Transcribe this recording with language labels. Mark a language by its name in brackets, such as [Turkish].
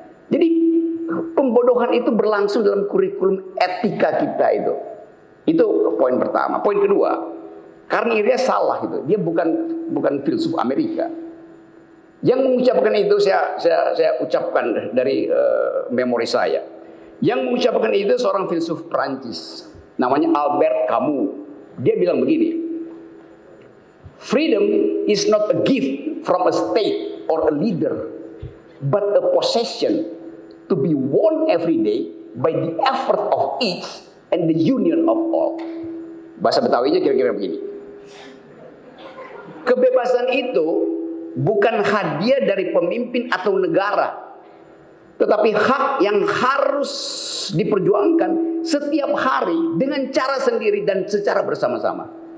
[Indonesian] Jadi pembodohan itu berlangsung dalam kurikulum etika kita itu. Itu poin pertama. Poin kedua, karena dia salah itu. Dia bukan filsuf Amerika. Yang mengucapkan itu saya ucapkan dari memori saya. Yang mengucapkan itu seorang filsuf Prancis, namanya Albert Camus. Dia bilang begini, [English] freedom is not a gift from a state or a leader, but a possession to be won every day by the effort of each and the union of all. [Indonesian] Bahasa Betawinya kira-kira begini. Kebebasan itu bukan hadiah dari pemimpin atau negara, tetapi hak yang harus diperjuangkan setiap hari dengan cara sendiri dan secara bersama-sama.